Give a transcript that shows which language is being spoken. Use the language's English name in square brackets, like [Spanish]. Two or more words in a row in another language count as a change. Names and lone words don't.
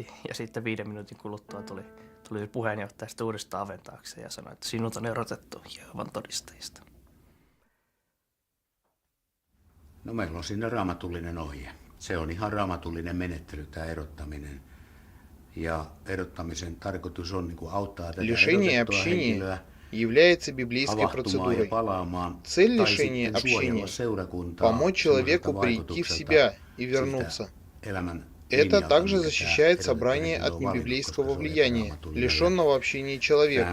[Finnish] Ja sitten 5 minuutin kuluttua tuli se puheenjohtaja sitten uudestaan oven taakse ja sanoi, että sinut on erotettu Jehovan todistajista. No meillä on siinä raamatullinen ohje. Se on ihan raamatullinen menettely, tämä erottaminen. Ja erottamisen tarkoitus on niin kuin auttaa tätä [Russian] Лишение [Finnish] erotettua [Russian] общения [Finnish] henkilöä [Russian] является библейской процедурой. Цель лишения общения – помочь человеку прийти в себя и вернуться. Это также защищает собрание от небиблейского влияния, лишенного общения человека.